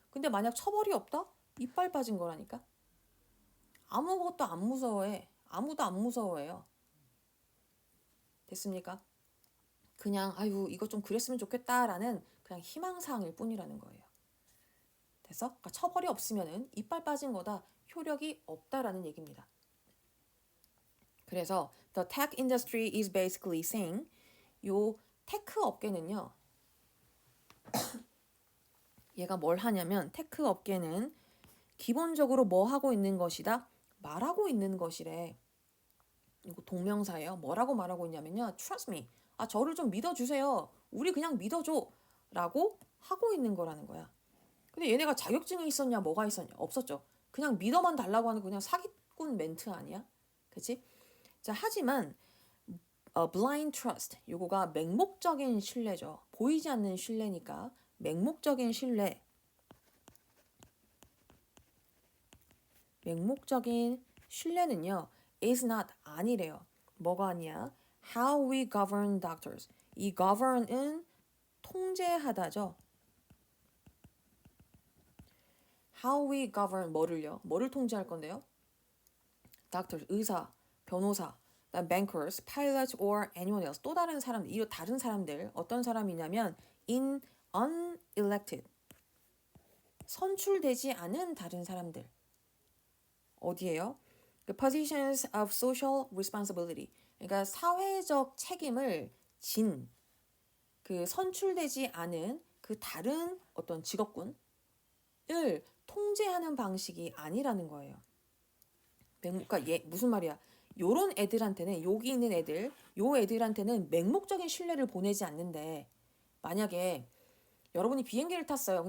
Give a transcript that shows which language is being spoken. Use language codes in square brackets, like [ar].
[ko] 근데 만약 처벌이 없다? 이빨 빠진 거라니까. 아무것도 안 무서워해. 아무도 안 무서워해요. 됐습니까? 그냥 아유 이거 좀 그랬으면 좋겠다라는 그냥 희망사항일 뿐이라는 거예요. 됐어? 그러니까 처벌이 없으면은 이빨 빠진 거다. 효력이 없다라는 얘기입니다. [en] 그래서 the tech industry is basically saying [ko] 요 테크 업계는요. 얘가 뭘 하냐면 테크 업계는 기본적으로 뭐 하고 있는 것이다? 말하고 있는 것이래. 이거 동명사예요. 뭐라고 말하고 있냐면요. [en] Trust me. [ko] 저를 좀 믿어주세요. 우리 그냥 믿어줘. 라고 하고 있는 거라는 거야. 근데 얘네가 자격증이 있었냐 뭐가 있었냐? 없었죠. 그냥 믿어만 달라고 하는 그냥 사기꾼 멘트 아니야? 그치? 자, 하지만 [en] blind trust. [ko] 요거가 맹목적인 신뢰죠. 보이지 않는 신뢰니까 맹목적인 신뢰. 맹목적인 신뢰는요. [en] is not [ko] 아니래요. 뭐가 아니야? [en] How we govern doctors. [ko] 이 govern은 통제하다죠. [en] How we govern [ko] 뭐를요? 뭐를 통제할 건데요? doctors 의사, 변호사. [en] bankers, pilots, or anyone else. [ko] 또 다른 사람들, 이 다른 사람들 어떤 사람이냐면 [en] in unelected. [ko] 선출되지 않은 다른 사람들. 어디예요? [en] The positions of social responsibility. [ko] 그러니까 사회적 책임을 진 그 선출되지 않은 그 다른 어떤 직업군을 통제하는 방식이 아니라는 거예요. 그러니까 무슨 말이야? 요런 애들한테는 여기 있는 애들, 요 애들한테는 맹목적인 신뢰를 보내지 않는데 만약에 여러분이 비행기를 탔어요.